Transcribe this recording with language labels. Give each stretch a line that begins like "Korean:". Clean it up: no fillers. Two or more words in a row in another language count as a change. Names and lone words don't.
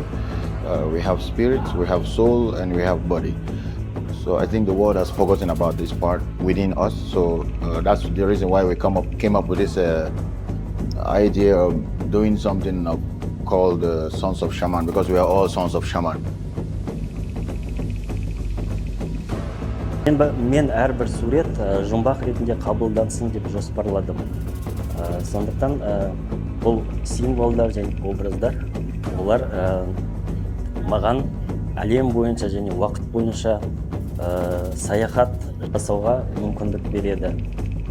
English: We have spirit, we have soul, and we have body. So I think the world has forgotten about this part within us. So that's the reason why we came up with this idea of doing something called Sons of Shaman, because we are all sons of Shaman.
Kazakh: Мен әрбір сурет жұмбақ ретінде қабылдансын деп жоспарладым. Сондықтан бұл символдар және образдар, олар маған әлем бойынша және уақыт бойынша саяхат жасауға мүмкіндік береді.